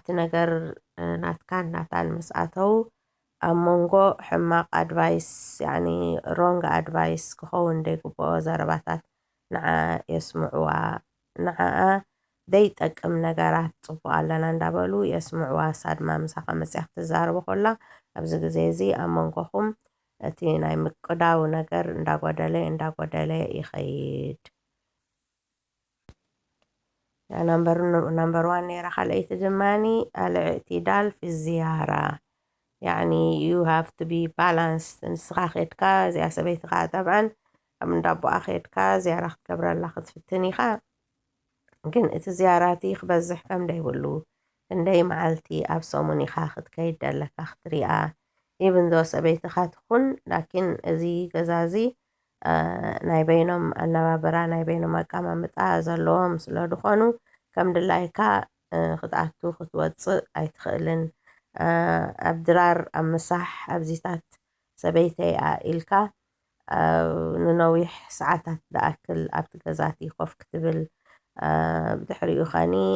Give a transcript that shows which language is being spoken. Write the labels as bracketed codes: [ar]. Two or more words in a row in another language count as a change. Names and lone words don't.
[ti] ነገር ናትካን ናታን ምስ ኣተው ኣብ መንጎ ሕማቅ ኣድቫይስ [en] wrong advice [ti] ክኸውን ዘይግብኦ ዘረባታት ንዓ የስምዕዋ ንዓኣ ዘይጠቅም ነገራት ፅቡቅ ኣለና እንዳበሉ የስምዕዋ ሳድማ ምሳኻ መፅያ ክትዛረቦ ከላ ኣብዚ ግዜ እዚ ኣብ መንጎኹም እቲ ናይ ምቅዳው ነገር እንዳጎደለ ይኸይድ። نمبر 1 ነይራ። ካልአይቲ ድማኒ [ar] الاعتدال في الزيارة [en] you have to be balanced [ti] ንስኻ ኸድካ እዚኣ ሰበይትኻ طبعا ኣብ እንዳቦኣ ኸድካ ዝያራ ክትገብረላ ክትፍትን ኢኻ ግን እቲ ዝያራቲ ክበዝሕ ከም ደይብሉ ክንደይ መዓልቲ ኣብ ሰሙን ኢኻ ክትከይድ ዘለካ ክትሪኣ [en] even though [ti] ሰበይትኻ ትኹን ላኪን እዚ ገዛ እዚ ናይ በይኖም ኣነባብራ ናይ በይኖም ኣቀማምጣ ዘለዎም ስለ ድኾኑ ከም ድላይካ ክትኣቱ ክትወፅእ ኣይትኽእልን ኣብ ድራር ኣብ ምሳሕ ኣብዚታት ሰበይተይ ኢልካ ንነዊሕ ሰዓታት ዝኣክል ኣብቲ ገዛቲ ኮፍ ክትብል ብድሕሪኡ ኸኒ